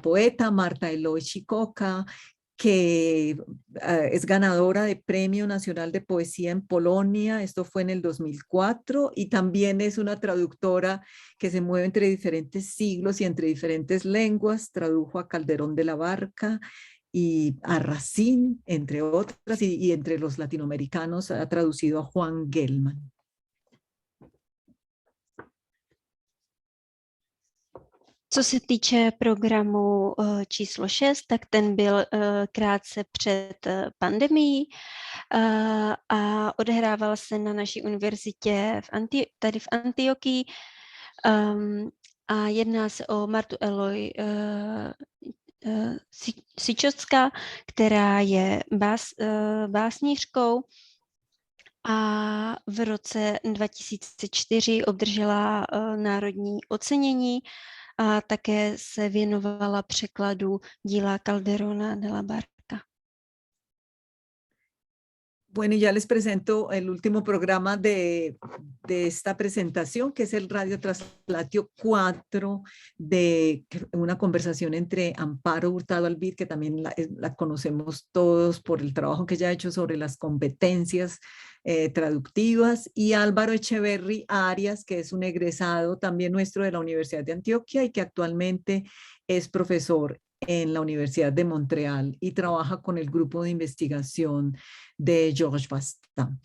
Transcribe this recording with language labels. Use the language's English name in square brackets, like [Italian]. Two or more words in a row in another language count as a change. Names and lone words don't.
[Spanish] poeta Marta Eloy Chicoca, que es ganadora de Premio Nacional de Poesía en Polonia, esto fue en el 2004, y también es una traductora que se mueve entre diferentes siglos y entre diferentes lenguas, tradujo a Calderón de la Barca y a Racine, entre otras, y entre los latinoamericanos ha traducido a Juan Gelman. [Czech] Co se týče programu číslo 6, tak ten byl krátce před pandemií a odehrával se na naší univerzitě tady v Antiochii a jedná se o Martu Eloy Sičocka, která je básnířkou a v roce 2004 obdržela národní ocenění a také se věnovala překladu díla Calderona de la Barca. [Spanish] Bueno, ya les presento el último programa de esta presentación, que es el Radio Translatio 4, de una conversación entre Amparo Hurtado Albir, que también la conocemos todos por el trabajo que ella ha hecho sobre las competencias traductivas, y Álvaro Echeverry Arias, que es un egresado también nuestro de la Universidad de Antioquia y que actualmente es profesor en la Universidad de Montreal y trabaja con el grupo de investigación de Georges Bastin.